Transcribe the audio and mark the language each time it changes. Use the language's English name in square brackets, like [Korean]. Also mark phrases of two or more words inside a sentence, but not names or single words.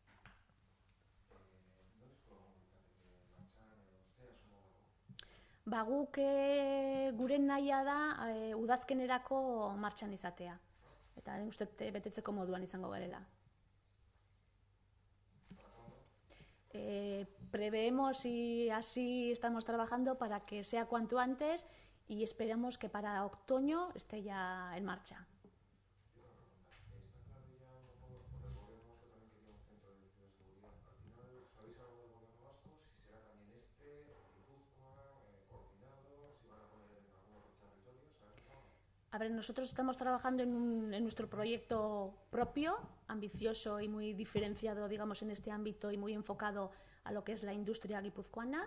[Basque] Guk gure nahia da udazkenerako martxan izatea. Eta uste betetzeko moduan izango garela. [Spanish] Preveemos y así estamos trabajando para que sea cuanto antes y esperamos que para otoño esté ya en marcha. A ver, nosotros estamos trabajando en nuestro proyecto propio, ambicioso y muy diferenciado, digamos, en este ámbito y muy enfocado a lo que es la industria guipuzcoana.